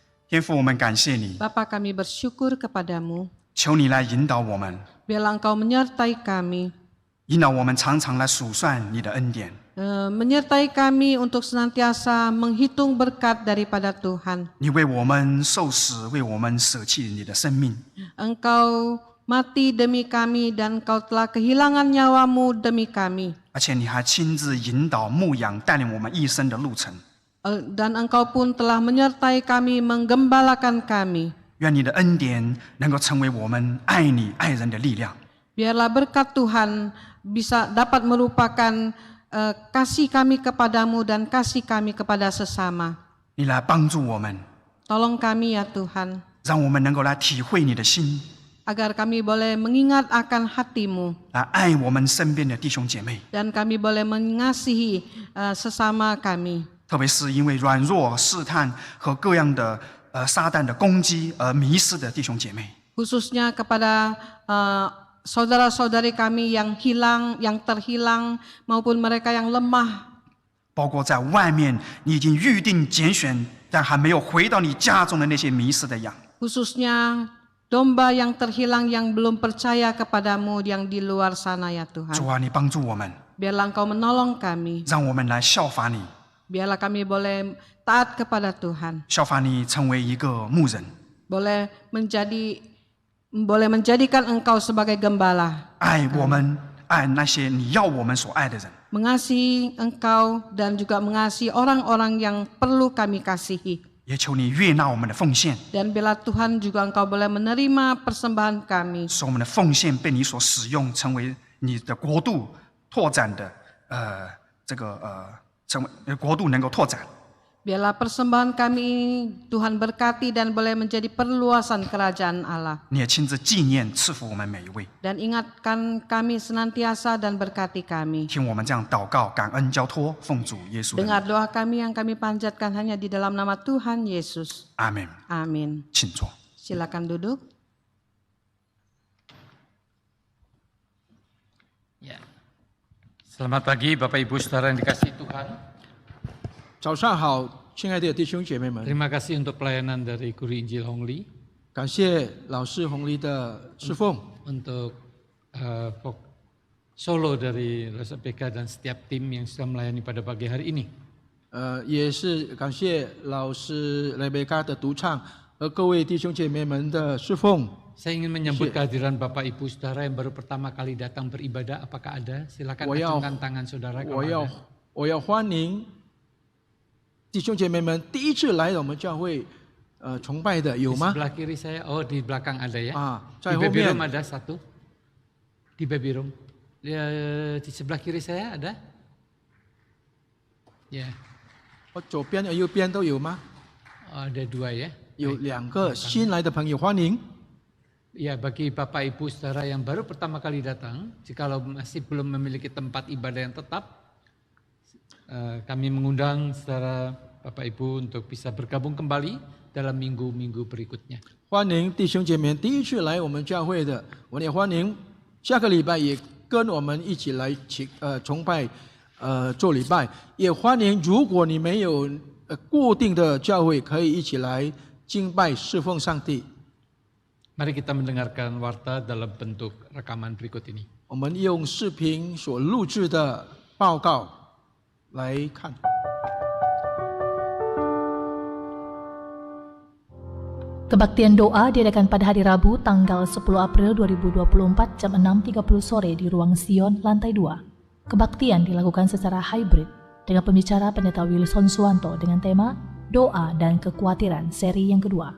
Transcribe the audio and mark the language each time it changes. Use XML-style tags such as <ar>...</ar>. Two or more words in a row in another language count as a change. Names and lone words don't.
<zh>天父，我们感谢你，</zh> <id>Bapa, kami bersyukur kepadamu.</id> <zh>求你来引导我们，</zh> <id>Biarlah Engkau menyertai kami,</id> <zh>引导我们常常来数算你的恩典。</zh> <id>menyertai kami untuk senantiasa menghitung berkat daripada Tuhan.</id> <zh>你为我们受死，为我们舍弃你的生命。</zh> <id>Engkau mati demi kami dan Engkau telah kehilangan nyawamu demi kami.</id> <zh>而且你还亲自引导、牧养、带领我们一生的路程。</zh> <id>Dan Engkau pun telah menyertai kami, menggembalakan kami.</id> <zh>愿你的恩典能够成为我们爱你、爱人的力量。</zh> <id>Biarlah berkat Tuhan dapat merupakan kasih kami kepadamu dan kasih kami kepada sesama.</id> <zh>你来帮助我们，</zh> <id>Tolong kami ya Tuhan,</id> <zh>让我们能够来体会你的心，</zh> <id>agar kami boleh mengingat akan hatimu</id> <zh>来爱我们身边的弟兄姐妹。</zh> <id>dan kami boleh mengasihi sesama kami.</id> <zh>特别是因为软弱、试探和各样的撒旦的攻击而迷失的弟兄姐妹。</zh> <id>Khususnya kepada saudara-saudari kami yang hilang, yang terhilang, maupun mereka yang lemah.</id> <zh>包括在外面你已经预定拣选，但还没有回到你家中的那些迷失的羊。</zh> <id>Khususnya domba yang terhilang yang belum percaya kepadamu yang di luar sana ya</id> <zh>主</zh> <id>Tuhan.</id> <zh>啊，你帮助我们，</zh> <id>Biarlah Engkau menolong kami.</id> <zh>让我们来效法你，</zh> <id>Biarlah kami boleh taat kepada Tuhan.</id> <zh>效法你成为一个牧人，</zh> <id>Boleh menjadikan Engkau sebagai gembala.</id> <zh>爱我们，爱那些你要我们所爱的人。</zh> <id>Mengasihi Engkau dan juga mengasihi orang-orang yang perlu kami kasihi.</id> <zh>也求你悦纳我们的奉献，</zh> <id>Dan bila Tuhan juga Engkau boleh menerima persembahan kami.</id> <zh>使我们的奉献被你所使用，成为你的国度拓展的成为国度能够拓展。</zh> <id>Biarlah persembahan kami ini Tuhan berkati dan boleh menjadi perluasan kerajaan Allah.</id> <zh>你也亲自纪念赐福我们每一位，</zh> <id>Dan ingatkan kami senantiasa dan berkati kami.</id> <zh>听我们这样祷告、感恩、交托，奉主耶稣的名，</zh> <id>Dengar doa kami yang kami panjatkan hanya di dalam nama Tuhan Yesus.</id> <zh>阿门。</zh> <id>Amin.</id> <zh>请坐。</zh> <id>Silakan duduk. Ya. Selamat pagi Bapak Ibu Saudara yang dikasihi Tuhan.</id> <zh>早上好，亲爱的弟兄姐妹们，</zh> <id>Terima kasih untuk pelayanan dari Guru Injil Hongli</id> <zh>感谢老师红梨的侍奉，</zh> <id>untuk solo dari LSPK dan setiap tim yang sudah melayani pada pagi hari ini.</id> <zh>也是感谢老师雷贝卡的独唱和各位弟兄姐妹们的侍奉。</zh> <id>Saya ingin menyambut kehadiran Bapak Ibu Saudara yang baru pertama kali datang beribadah. Apakah ada? Silakan acungkan tangan saudara kalau ada.</id> <zh>我要欢迎弟兄姐妹们第一次来我们教会崇拜的有</zh> <id>Di</id> <zh>吗？</zh> <id>sebelah kiri saya, oh di belakang ada ya.</id> <zh>在</zh> <id>Di</id> <zh>后</zh> <id>baby</id> <zh>面</zh> <id>room ada satu. Di</id> <en>baby room.</en> <id>Di sebelah kiri saya ada. Ya,</id> <zh>左边和右边都有吗？</zh> <id>ada dua ya.</id> <zh>有两个新来的朋友，欢迎。</zh> <id>Ya, bagi Bapak Ibu Saudara yang baru pertama kali datang, jikalau masih belum memiliki tempat ibadah yang tetap, kami mengundang saudara Bapak Ibu untuk bisa bergabung kembali dalam minggu-minggu berikutnya.</id> <zh>欢迎弟兄姐妹第一次来我们教会的，我们也欢迎下个礼拜也跟我们一起来崇拜做礼拜，也欢迎如果你没有固定的教会，可以一起来敬拜侍奉上帝。</zh> <id>Mari kita mendengarkan warta dalam bentuk rekaman berikut ini.</id> <zh>我们用视频所录制的报告来看。</zh> <id>Kebaktian doa diadakan pada hari Rabu tanggal 10 April 2024 jam 6.30 sore di Ruang Sion, lantai 2. Kebaktian dilakukan secara hybrid dengan pembicara Pendeta Wilson Suwanto dengan tema Doa dan Kekhawatiran seri yang kedua.</id>